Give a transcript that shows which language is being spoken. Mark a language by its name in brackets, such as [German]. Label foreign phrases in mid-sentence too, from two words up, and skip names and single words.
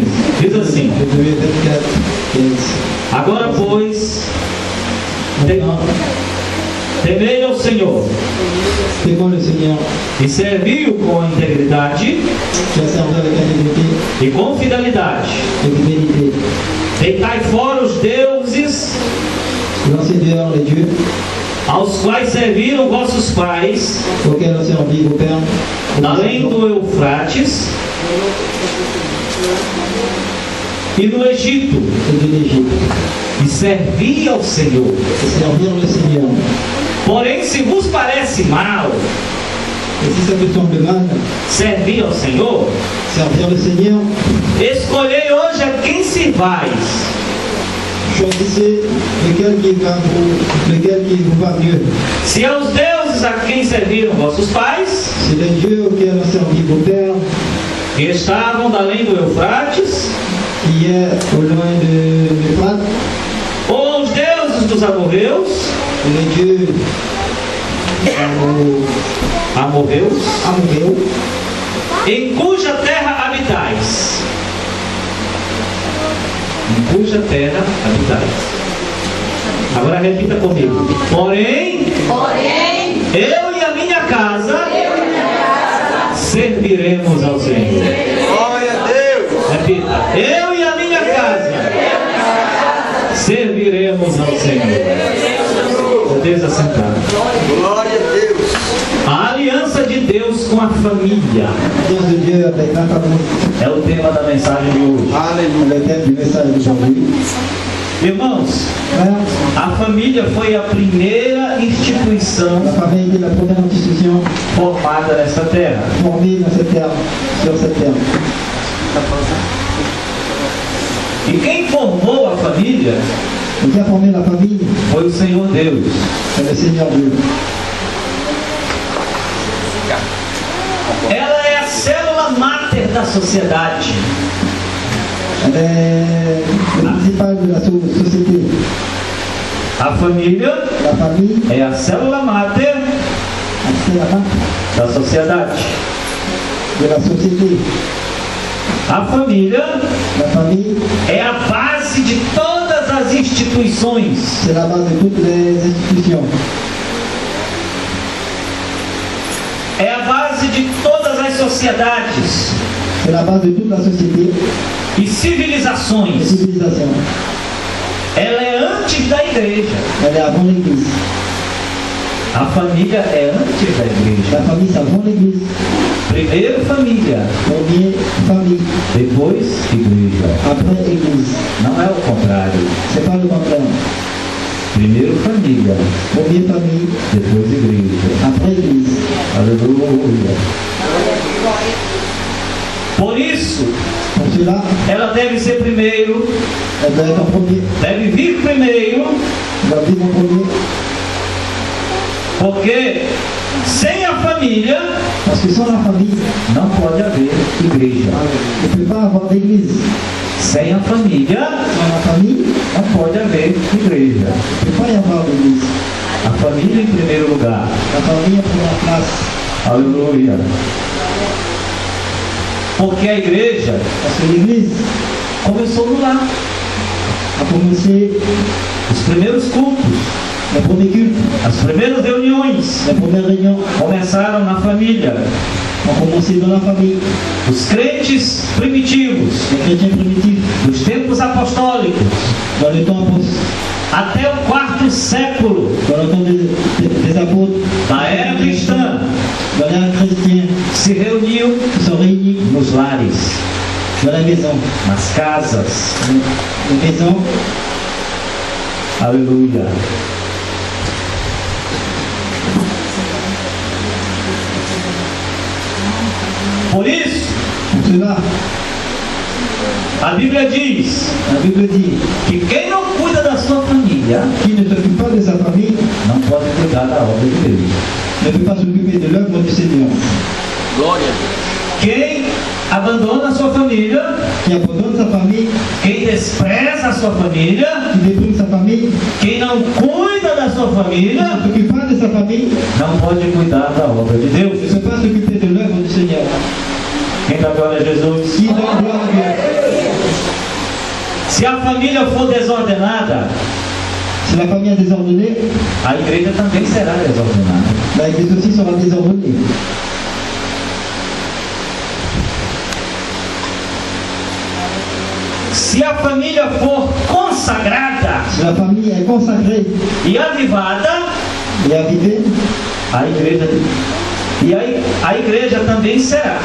[Portuguese] Diz assim: Josué 24, 15. Agora, pois, [French] Maintenant, [Portuguese] temei ao Senhor [French] témoin le Seigneur, [Portuguese] e servi-o com integridade [French] tu as servi avec intégrité [Portuguese] e com fidelidade. [French] et fidélité. [Portuguese] Deitai fora os deuses [French] Lancez dehors les dieux [Portuguese] aos quais serviram vossos pais, [French] auxquels ont servi vos pères, [Portuguese] além do Eufrates e no Egito, [French] et de l'Égypte, [Portuguese] e servi ao Senhor. [French] et servir le Seigneur. [Portuguese] Porém, se vos parece mal [French] Et si ça te semble mal, [Portuguese] servir ao Senhor, [French] servir le Seigneur, [Portuguese] escolhei hoje a quem servais. [French] choisissez lequel qui vous va mieux. [Portuguese] Se aos deuses a quem serviram vossos pais, [French] C'est les dieux auxquels ont servi vos pères, [Portuguese] que estavam da além do Eufrates, [French] qui est au loin de l'Euphrate, [Portuguese] ou aos deuses dos amorreus, [French] et les dieux amorreus, amorreu, [Portuguese] em cuja terra habitais. Em cuja terra habitais. Agora repita comigo. Porém, eu e a minha casa serviremos ao Senhor. Glória a Deus. Repita. Eu e a minha casa serviremos ao Senhor. Podeis assentar. Glória a Deus. A aliança de Deus com a família [French] Deus de Dieu avec la famille. [Portuguese] é o tema da mensagem de hoje. Aleluia. [French] Le thème du message d'aujourd'hui. [Portuguese] Irmãos, [French] Frères, [Portuguese] a família foi a primeira instituição [French] la famille est la première institution [Portuguese] formada nesta terra. [French] formée dans cette terre, sur cette terre. [Portuguese] E quem formou a família [French] Et qui a formé la famille? [Portuguese] foi o Senhor Deus. [French] C'est le Seigneur Dieu. [Portuguese] Ela é a célula máter da sociedade. [French] Elle est le principal de la société. [Portuguese] A família [French] La famille, [Portuguese] é a célula máter [French] c'est la marque [Portuguese] da sociedade. [French] de la société. [Portuguese] A família [French] La famille, [Portuguese] é a base de todas as instituições. [French] c'est la base de toutes les institutions. [Portuguese] É a base de todas as sociedades [French] C'est la base de toute la société [Portuguese] e [French] et [Portuguese] civilizações. [French] civilisation. [Portuguese] Ela é antes da igreja. [French] Elle est avant l'Église. [Portuguese] A família é antes da igreja. [French] La famille, c'est avant l'Église. [Portuguese] Primeiro família, [French] Premier, famille. [Portuguese] depois igreja. [French] Après, Église. [Portuguese] Não é o contrário. [French] C'est pas le contraire. [Portuguese] Primeiro família, [French] Premier, famille. [Portuguese] depois igreja. [French] Après, Église. [Portuguese] Aleluia. Por isso, [French] Pour cela, [Portuguese] ela deve ser primeiro, [French] elle doit être en premier. [Portuguese] deve vir primeiro, [French] Elle doit vivre en premier. [Portuguese] porque sem a família [French] Parce que sans la famille, [Portuguese] não pode haver igreja. [French] il ne peut pas avoir d'église. [Portuguese] Sem a família [French] Sans la famille, [Portuguese] não pode haver igreja. [French] il ne peut pas y avoir d'église. [Portuguese] A família em primeiro lugar. [French] La famille en première place. [Portuguese] Aleluia. Porque a igreja [French] Parce que l'église [Portuguese] começou no lar. [French] a commencé [Portuguese] Os primeiros cultos, [French] les premiers cultes, [Portuguese] as primeiras reuniões [French] les premières réunions [Portuguese] começaram na família. [French] ont commencé dans la famille. [Portuguese] Os crentes primitivos, [French] Les chrétiens primitifs, [Portuguese] dos tempos apostólicos, [French] dans le temps [Portuguese] até o quarto século [French] dans le temps des apôtres, [Portuguese] da era cristã, [French] dans l'ère chrétienne, [Portuguese] se reuniam [French] qui sont réunis [Portuguese] nos lares, [French] dans la maison. [Portuguese] nas casas. [French] Les maisons, [Portuguese] Aleluia. Por isso, [French] pour cela, [Portuguese] a Bíblia diz [French] la Bible dit, [Portuguese] que quem não cuida da sua família [French] qui ne s'occupe pas de sa famille [Portuguese] não pode cuidar da obra de Deus. [French] ne peut pas s'occuper de l'œuvre du Seigneur. [Portuguese] Glória a Deus. Quem abandona a sua família, [French] Qui abandonne sa famille, [Portuguese] quem despreza a sua família, [French] qui détruit sa famille, [Portuguese] quem não cuida da sua [French] qui [Portuguese] família, [French] ne s'occupe pas de sa famille, [Portuguese] não pode cuidar da obra de [French] ne [Portuguese] Deus. [French] peut pas s'occuper de l'œuvre du Seigneur. [Portuguese] Quem dá glória a Jesus? [French] Qui donne gloire à Dieu? [Portuguese] Se a família for desordenada, [French] Si la famille est désordonnée, [Portuguese] a igreja também será desordenada. [French] l'église aussi sera désordonnée. [Portuguese] Se a família for consagrada [French] Si la famille est consacrée [Portuguese] e avivada, [French] et avivée, [Portuguese] a igreja a igreja também será.